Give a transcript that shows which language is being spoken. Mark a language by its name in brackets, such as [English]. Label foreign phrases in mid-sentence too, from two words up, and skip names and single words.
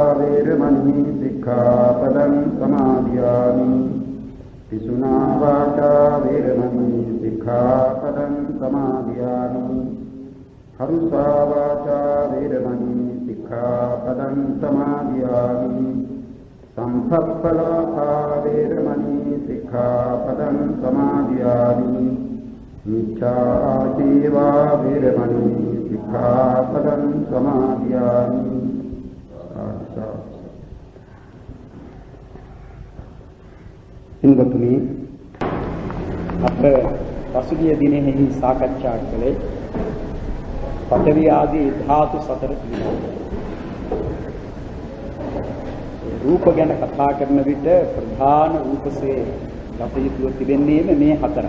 [Pali] वेरमणि सिक्खापदं समादयामि पिशुना वाचा वेरमणि सिक्खापदं समादयामि हरुषा वाचा वेरमणि सिक्खापदं समादयामि संसप्पलापा वेरमणि सिक्खापदं समादयामि मिथ्याजीवा वेरमणि सिक्खापदं समादयामि [Sinhala] හිඟතුනි අප පසුගිය දිනෙහි සාකච්ඡා කළේ පඨවි ආදී ධාතු සතර පිළිබඳව. රූප ගැන කතා කරන විට ප්‍රධාන රූපසේ ගත යුතුව තිබෙන්නේම මේ හතරයි.